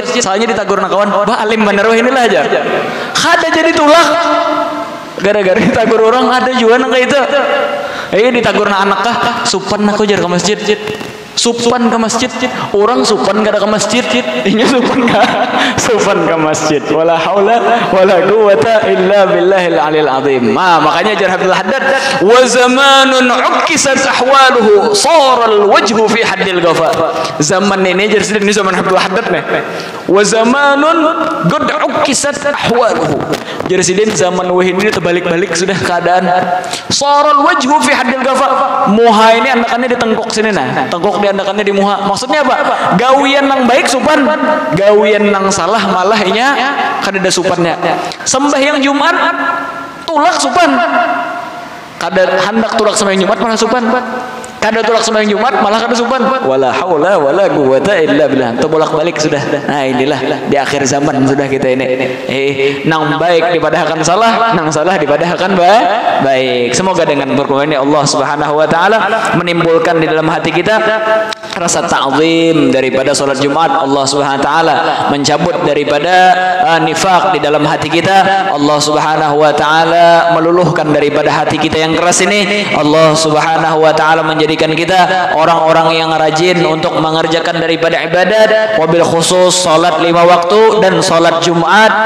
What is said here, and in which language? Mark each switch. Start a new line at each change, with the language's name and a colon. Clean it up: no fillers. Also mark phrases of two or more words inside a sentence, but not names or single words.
Banjar: Soalnya ditagur nak kawan, bah alim bener wah inilah aja. Kada jadi tulak. Gara-gara ditagur orang ada juga nak kayak itu. Ditagur nak anak kah? Supan aku jar ke masjid. Supan ke masjid, orang supan kada ke masjid, ini supan ke masjid.
Arabic: ولا حول ولا قوة إلا بالله العلي العظيم.
Banjar: Makanya jar
Arabic: Abdul Haddad, وزمان عكست أحواله صار الوجه في حد القفا.
Banjar: Zaman ini jar ini zaman Abdul Haddad nih.
Arabic: وزمان قد عكست أحواله.
Banjar: Jar sidin zaman wah ini terbalik-balik sudah keadaan.
Arabic: صار الوجه في حد القفا.
Banjar: Muha ini anakannya ditengkok sini nah. Tengkok diandakannya di muha. Maksudnya apa? Gawian nang baik supan, gawian nang salah malah inya kada ada supannya. Sembahyang Jumat tulak supan. Kada hendak tulak sembahyang Jumat malah supan. Kada tulak sembahyang Jumat malah kada supan.
Arabic: ولا حول ولا قوة إلا بالله.
Banjar: Bolak-balik sudah. Nah, inilah di akhir zaman sudah kita ini. Nang baik dipadahkan salah, nang salah dipadahkan baik.
Indonesian: Semoga dengan berkahnya Allah
Arabic: سبحانه وتعالى
Indonesian: menimbulkan di dalam hati kita rasa ta'zim daripada salat Jumat. Allah
Arabic: سبحانه وتعالى
Indonesian: mencabut daripada nifaq di dalam hati kita. Allah
Arabic: سبحانه وتعالى
Indonesian: meluluhkan daripada hati kita yang keras ini. Allah
Arabic: سبحانه وتعالى
Indonesian: menjadi menjadikan kita orang-orang yang rajin untuk mengerjakan daripada ibadat,
Arabic: وبالخصوص
Indonesian: salat 5 waktu dan salat Jumat.